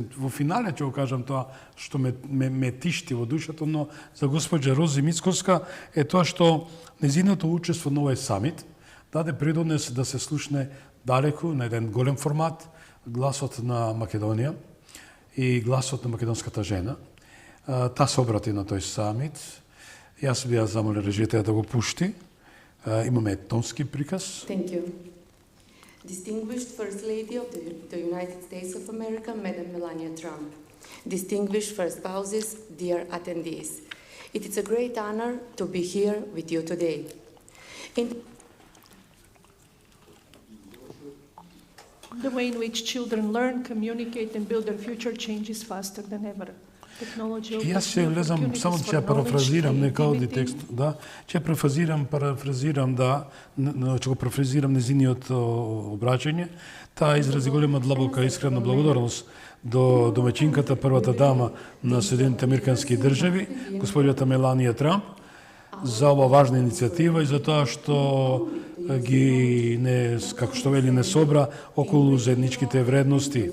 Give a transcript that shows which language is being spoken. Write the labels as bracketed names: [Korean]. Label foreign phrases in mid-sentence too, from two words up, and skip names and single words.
[Macedonian] Во финале ќе го кажам тоа што ме тишти во душата, но за госпоѓа Рози Мицковска е тоа што незиното учество на овој самит даде придонес да се слушне далеку на еден голем формат гласот на Македонија и гласот на македонската жена. Та се обрати на тој самит. Јас би ја замолил режијата да го пушти. Имаме тонски приказ. [English] Thank you. Distinguished First Lady of the United States of America, Madam Melania Trump. Distinguished First Spouses, dear attendees. It is a great honor to be here with you today. The way in which children learn, communicate and build their future changes faster than ever. [Macedonian] Јас се влезам, само ќе парафразирам, нека оди текст, да, ќе парафразирам, да, ќе го парафразирам незиниот обраќање. Таа изрази голема длабока искрена благодарност до домаќинката, првата дама на Соединените американски држави, господјата Меланија Трамп, за ова важна иницијатива и за тоа што ги како што вели не собра околу заедничките вредности.